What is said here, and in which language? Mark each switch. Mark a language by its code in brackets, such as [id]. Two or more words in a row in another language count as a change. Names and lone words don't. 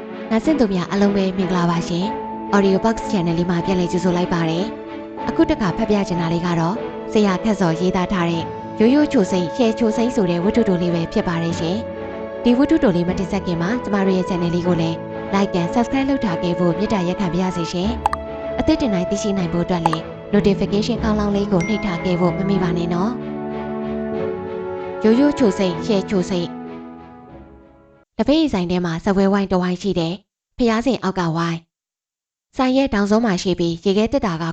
[my] ငါစင့်သူများအလုံးပဲမင်္ဂလာပါရှင် Audio Box Channel လေးမှာပြန်လည်ကြိုဆိုလိုက်ပါတယ်အခုတစ်ခါဖတ်ပြချင်တာလေးကတော့ဆရာခက်စော်ရေးသားထားတဲ့ရိုးရိုးချိုစိမ့်ရှယ်ချိုစိမ့်ဆိုတဲ့ဝတ္ထုတိုလေးပဲဖြစ်ပါတယ်ရှင်ဒီဝတ္ထုတိုလေးမတင်ဆက်ခင်မှာကျမတို့ရဲ့ channel လေးကိုလည်း [en] like and subscribe [my] လုပ်ထားခဲ့ဖို့မေတ္တာရက်ခံပါရ စေရှင်အသစ်တင်တိုင်းသိရှိနိုင်ဖို့အတွက်လည်း notification ကောင်းလောင်းလေးကိုနှိပ်ထားခဲ့ဖို့မမေ့ပါနဲ့နော်ရိုးရိုးချိုစိမ့်ရှယ်ချိုစိမ့်တပိတ်ဆိုင်ထဲမှာစပွဲဝိုင်းတဝိုင်းရှိတယ်ဖျားစင်အောက်ကဝိုင်းဆိုင်ရဲ့တောင်စုံမှာရှိပြီးရေခဲတက်တာက